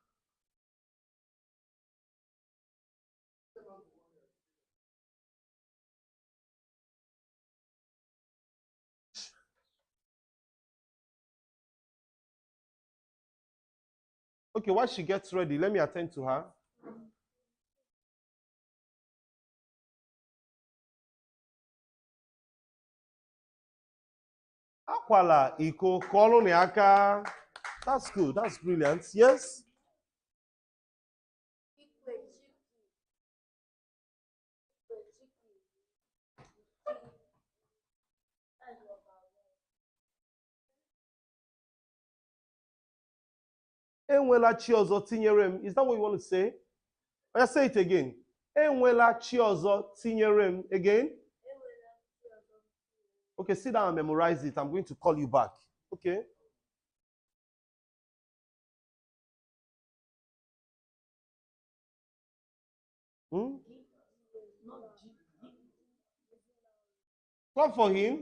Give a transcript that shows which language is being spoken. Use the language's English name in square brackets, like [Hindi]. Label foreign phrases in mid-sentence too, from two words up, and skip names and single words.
[English] Okay, while she gets ready, let me attend to her. [Igbo] Akwala iko kọlụ n'aka. [English] That's good. That's brilliant. Yes. [Igbo] Enwela chi ọzọ tinyere m. [English] Is that what you want to say? Or say it again. [Igbo] Enwela chi ọzọ tinyere m. [English] Again. Okay, sit down and memorize it. I'm going to call you back. Okay. Clap for him.